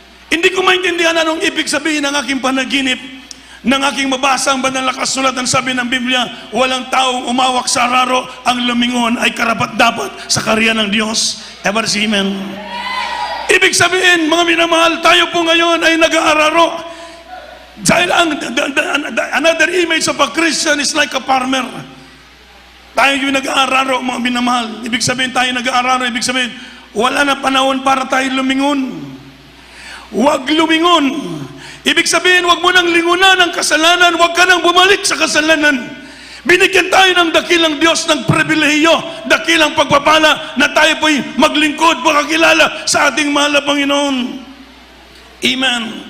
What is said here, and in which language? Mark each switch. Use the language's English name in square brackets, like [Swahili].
[Filipino] Hindi ko maintindihan anong ibig sabihin ng aking panaginip, ng aking mabasa ang banal na kasulatan. Sabi ng Biblia, walang taong umawak sa araro, ang lumingon ay karapat-dapat sa karya ng Diyos. Ever see, amen? Ibig sabihin, mga minamahal, tayo po ngayon ay nag-aararo. [English] Dahil another image of a Christian is like a farmer. [Filipino] Tayo yung nag-aararo, mga minamahal. Ibig sabihin, tayo nag-aararo, ibig sabihin, wala na panahon para tayo lumingon. Huwag lumingon. Ibig sabihin, huwag mo nang lingunan ang kasalanan, huwag ka nang bumalik sa kasalanan. Binigyan tayo ng dakilang Diyos ng pribilehiyo, dakilang pagpapala na tayo po'y maglingkod, makakilala sa ating mahal na Panginoon. Amen.